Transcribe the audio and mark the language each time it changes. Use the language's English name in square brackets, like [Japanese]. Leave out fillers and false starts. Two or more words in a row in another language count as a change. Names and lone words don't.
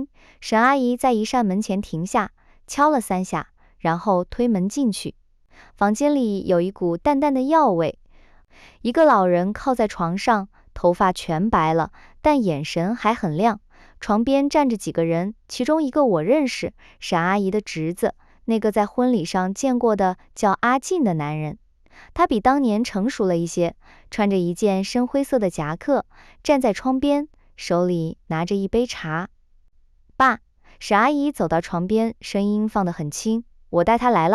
[Chinese] 沈阿姨在一扇門前停下，敲了3下，然後推門進去。房間裡有一股淡淡的藥味。一個老人靠在床上，頭髮全白了，但眼神還很亮。床邊站着幾個人，其中一個我認識，沈阿姨的侄子，那個在婚禮上見過的叫阿進的男人。他比當年成熟了一些，穿着一件深灰色的夾克，站在窗邊，手裡拿着一杯茶。爸，沈阿姨走到床邊，聲音放得很輕，我帶他來了。